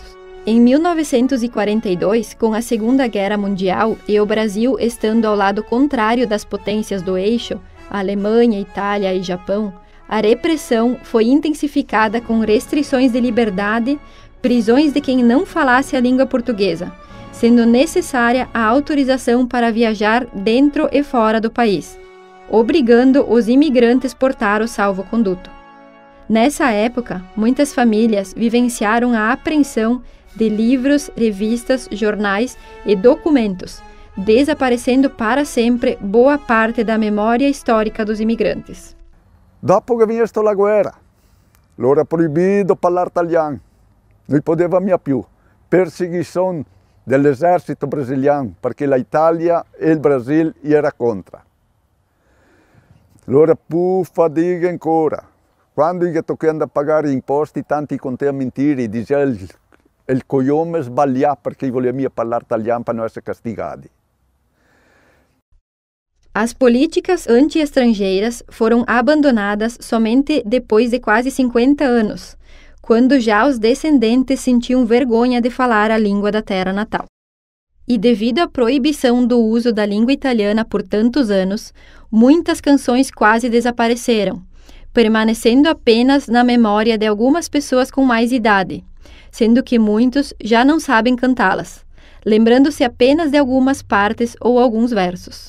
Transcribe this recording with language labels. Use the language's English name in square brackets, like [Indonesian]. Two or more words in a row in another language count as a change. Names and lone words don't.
[Portuguese] Em 1942, com a Segunda Guerra Mundial e o Brasil estando ao lado contrário das potências do eixo, Alemanha, Itália e Japão, a repressão foi intensificada com restrições de liberdade, prisões de quem não falasse a língua portuguesa, sendo necessária a autorização para viajar dentro e fora do país, obrigando os imigrantes a portar o salvo-conduto. Nessa época, muitas famílias vivenciaram a apreensão de livros, revistas, jornais e documentos, desaparecendo para sempre boa parte da memória histórica dos imigrantes. [Italian] Dopo che vinha la guerra, allora proibido parlare italiano, non potevamo più. Perseguição dell'esercito brasiliano, perché l'Italia e il Brasile era contro. Allora più fatica ancora. Quando gli toccava pagare imposti, tanti contava mentire, diceva il coglione sbagliava perché voleva parlare italiano per non essere castigati. [Portuguese] As políticas anti-estrangeiras foram abandonadas somente depois de quase 50 anos, quando já os descendentes sentiam vergonha de falar a língua da terra natal. E devido à proibição do uso da língua italiana por tantos anos, muitas canções quase desapareceram, permanecendo apenas na memória de algumas pessoas com mais idade, sendo que muitos já não sabem cantá-las, lembrando-se apenas de algumas partes ou alguns versos.